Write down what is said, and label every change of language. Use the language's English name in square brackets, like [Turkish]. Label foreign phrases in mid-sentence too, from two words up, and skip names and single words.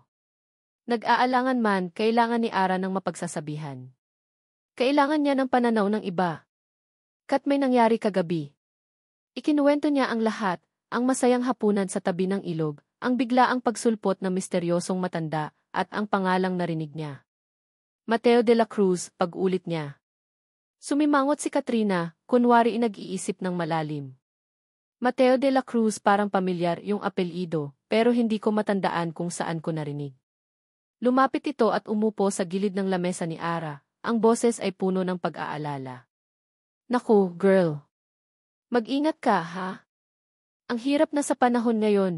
[Filipino] Nag-aalangan man, kailangan ni Ara ng mapagsasabihan. Kailangan niya ng pananaw ng iba. Kat may nangyari kagabi. Ikinuwento niya ang lahat, ang masayang hapunan sa tabi ng ilog, ang biglaang pagsulpot ng misteryosong matanda, at ang pangalang narinig niya. Mateo de la Cruz, pag-ulit niya. Sumimangot si Katrina, kunwari nag-iisip ng malalim. Mateo de la Cruz, parang pamilyar yung apelyido, pero hindi ko matandaan kung saan ko narinig. Lumapit ito at umupo sa gilid ng lamesa ni Ara, ang boses ay puno ng pag-aalala. Naku, girl. Mag-ingat ka, ha? Ang hirap na sa panahon ngayon.